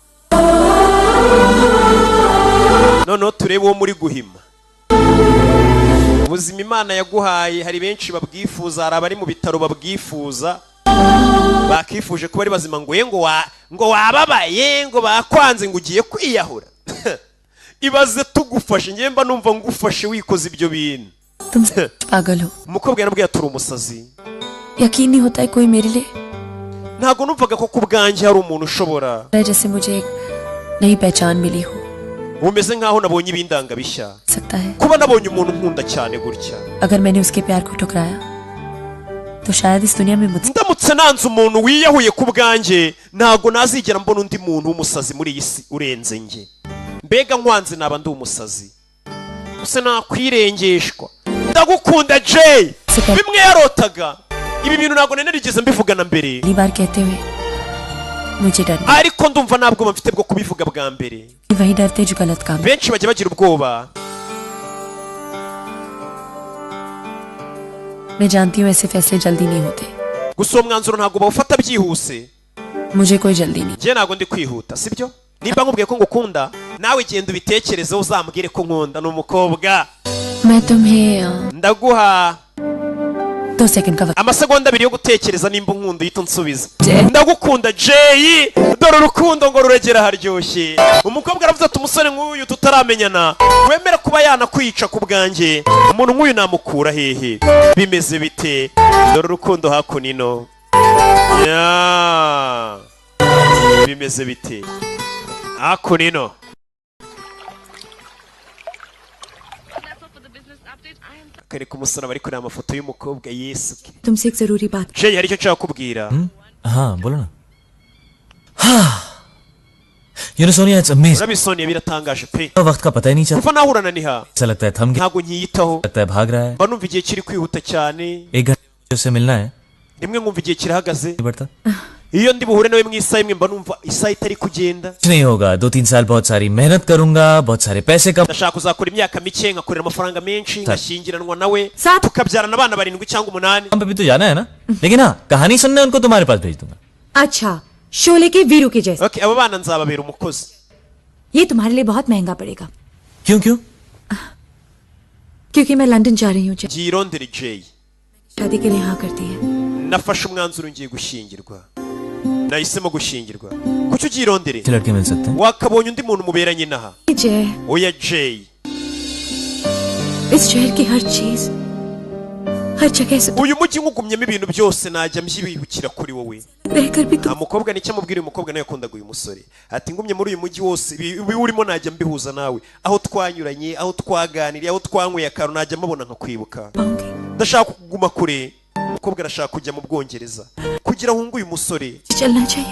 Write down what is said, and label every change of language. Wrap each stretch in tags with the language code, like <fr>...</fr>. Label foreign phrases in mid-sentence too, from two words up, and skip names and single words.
<rw>noneho turebe uwo muri guhima ubuzima imana yaguhaye hari benshi babwifuza hari abari mu bitaro babwifuza bakifuje kuba ari bazima ngo wababaye ngo bakwanze ngo ugiye kwiyahura ibaze tugufashe njye mba numva ngufashe wikoze ibyo bintu</rw> <hi>पागल हो</hi> <rw>umukobwa yarambwiye turi umusazi</rw> <hi>यकीन नहीं होता है कोई मेरे लिए</hi> <rw>ntabwo numvaga ko ku bwanjye hari umuntu ushobora</rw> <hi>जैसे मुझे एक नई पहचान मिली हो</hi> <rw>umeze nkaho nabonye ibindanga bishya</rw> <hi>सकता है</hi> <rw>kuba nabonye umuntu nkunda cyane gutya</rw> <hi>अगर मैंने उसके प्यार को ठुकराया तो शायद इस दुनिया में मुझसे</hi> <rw>ndamutse nanze umuntu wiyahuye ku bwanjye ntabwo nazigera mbona undi muntu w'umusazi muri iyi si urenze njye mbega nkwanze naba ndi umusazi use nakwirengeshwa ndagukunda Jay bimwe yarotaga ibi bintu ntago nerigeze mbivugana mbere</rw> <hi>पहली बार कहते हुए मुझे डर</hi> <rw>ariko ndumva ntabwo mfite bwo kubivuga bwa mbere</rw> <hi>वही डरते जो गलत काम</hi> <rw>benshi bajya bagira ubwoba</rw> <hi>मैं जानती हूँ ऐसे फैसले जल्दी नहीं होते</hi> <rw>gusa uwo mwanzuro ntabwo bawufata byihuse</rw> <hi>मुझे कोई जल्दी नहीं</hi> <rw>njye ntabwo ndi kwihuta sibyo niba nkubwiye ko ngukunda nawe genda ubitekerezeho uzambwire ko nkunda ni umukobwa</rw> <hi>मैं तुम्हें</hi> <rw>ndaguha</rw> <hi>2 सेकंड का वक्त</hi> <rw>amasegonda abiri yo gutekereza nimba unkunda uhita unsubiza Jay. ndagukunda Jay dore urukundo ngo ruregera haryoshye umukobwa aravuze ati umusore nk'uyu tutaramenyana wemera kuba yanakwica ku bwanjye umuntu nk'uyu namukura hehe bimeze bite dore urukundo hakunino ya bimeze bite hakunino kareka umusore bari kureba amafoto y'umukobwa Yesu</rw> <hi>तुमसे एक जरूरी बात</hi> <rw>Jay hari icyo nshaka kubwira</rw> <hi>हाँ बोलो ना</hi> <en>You know Sonia, it's amazing.</en> <rw>urabisoniye biratangaje pe</rw> <hi>वक्त का पता ही नहीं चलता</hi> <rw>kuva nahura na niha</rw> <hi>ऐसा लगता है थम गया</hi> <rw>ntabwo nkiyitaho</rw> <hi>लगता है भाग रहा है</hi> <rw>mba numva igihe kiri kwihuta cyane</rw> <hi>1 घंटे से मिलना है</hi> <rw>rimwe nkumva igihe kirahagaze</rw> <hi>नहीं बढ़ता</hi> <rw>iyo ndi buhure nawe mu isaha imwe mba numva isaha itari kugenda</rw> <hi>कुछ नहीं होगा 2-3 साल बहुत सारी मेहनत करूंगा बहुत सारे पैसे कम</hi> <rw>ndashaka kuzakora imyaka mike nkakorera amafaranga menshi ngashyingiranwa nawe</rw> <hi>साथ</hi> <rw>tukabyarana abana 7 cyangwa 8</rw> <hi>पे भी तो जाना है ना लेकिन हाँ कहानी सुनने उनको तुम्हारे पास भेज दूंगा अच्छा शोले के वीरू के जैसे</hi> <rw>okay abo bana nzababera umukozi</rw> <hi>ये तुम्हारे लिए बहुत महंगा पड़ेगा क्यों क्यों क्योंकि मैं लंदन जा रही हूँ</hi> <rw>byirondere Jay</rw> <hi>शादी के लिए हाँ करती है</hi> <rw>nafashe umwanzuro ngiye gushyingirwa nahisemo gushyingirwa kuki ubyirondere</rw> <hi>अच्छे लड़के मिल सकते हैं</hi> <rw>wakabonye undi muntu muberanye naha</rw> <hi>जय</hi> <rw>oya Jay</rw> <hi>इस शहर की हर चीज हर जगह से</hi> <rw>uyu mujyi nkugumyemo ibintu byose najya mbyibukira kuri wowe</rw> <hi>रहकर भी</hi> <rw>nta</rw> <hi>तुम</hi> <rw>mukobwa nicyo amubwira uyu mukobwa nawe yakundaga uyu musore ati ngumye muri uyu mujyi wose ibi urimo najya mbihuza nawe aho twanyuranye aho twaganiriye aho twanyweye akantu najya mbabona nkakwibuka</rw> <hi>पाऊंगी</hi> <rw>ndashaka kuguma kure umukobwa arashaka kujya mu Bwongereza kugira ngo uyu musore</rw> <hi>चलना चाहिए</hi>